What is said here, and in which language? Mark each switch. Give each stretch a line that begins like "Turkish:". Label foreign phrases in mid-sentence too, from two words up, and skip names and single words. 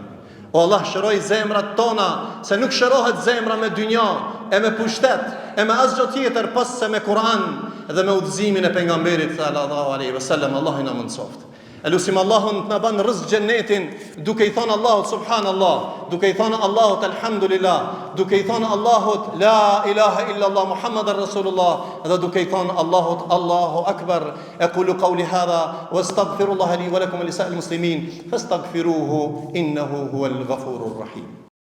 Albanian: O Allah, shëroj zemrat tona, se nuk shërohet zemra me dynja, e me pushtet, e me asgjë tjetër pas se me Kur'an dhe me udhëzimin e pejgamberit
Arabic: صلى الله عليه وسلم.
Albanian: Allahu na mundsoft. Elusim Allahun të na ban rrezik xhenetin, duke i thënë Allahut subhanallah, duke i thënë Allahut alhamdulillah, duke i thënë Allahut
Arabic: لا إله إلا الله محمد رسول الله,
Albanian: dhe duke i thënë Allahut
Arabic: الله أكبر. أقول قولي هذا وأستغفر الله لي ولكم ولسائر المسلمين فاستغفروه إنه هو الغفور الرحيم.